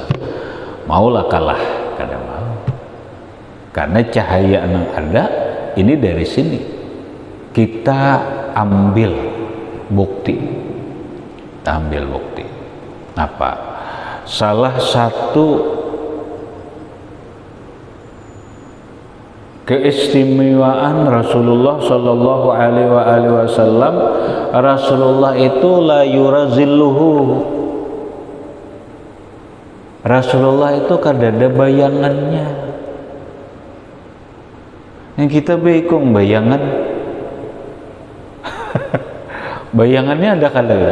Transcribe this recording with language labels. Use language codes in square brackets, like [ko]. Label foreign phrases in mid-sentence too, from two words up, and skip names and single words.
[bjn] Maulah kalah kada mau, karena cahaya yang ada ini dari sini kita ambil bukti. [id] Apa? Salah satu keistimewaan Rasulullah [ar] Sallallahu Alaihi Wasallam, [id] Rasulullah itu [ar] la yurazilluhu. [bjn] Rasulullah itu kadada bayangannya. [id] Yang kita bingung bayangan. [bjn] Bayangannya ada kadada?